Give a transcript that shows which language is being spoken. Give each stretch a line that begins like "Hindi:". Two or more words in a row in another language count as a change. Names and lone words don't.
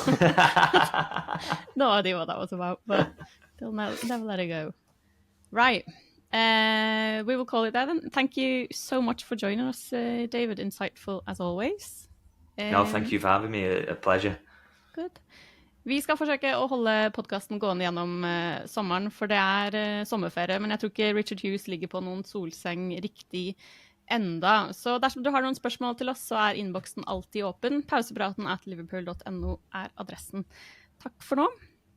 English: No idea what that was about, but they'll never let it go. Right. We will call it there then. Thank you so much for joining us, David. Insightful as always. No, thank you for having me. A pleasure. Good.
Norwegian: Vi skal forsøke å holde podcasten gående gjennom sommeren, for det sommerferie, men jeg tror ikke Richard Hughes ligger på noen solseng riktig enda. Så dersom du har noen spørsmål til oss, så innboksen alltid åpen. Pausepraten @liverpool.no adressen. Takk for nå.